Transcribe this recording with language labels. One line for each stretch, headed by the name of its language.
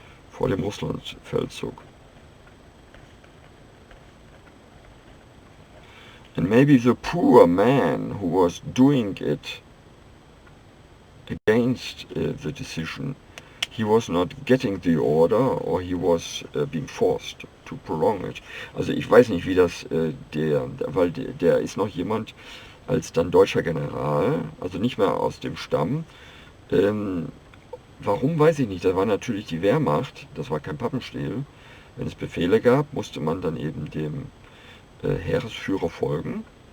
German: Vor dem Russlandfeldzug.
English: And maybe the poor man who was doing it against the decision, he was not getting the order, or he was being forced to prolong it.
German: Also ich weiß nicht, wie das weil der ist noch jemand als dann deutscher General, also nicht mehr aus dem Stamm. Warum, weiß ich nicht. Da war natürlich die Wehrmacht, das war kein Pappenstiel. Wenn es Befehle gab, musste man dann eben dem Heeresführer folgen.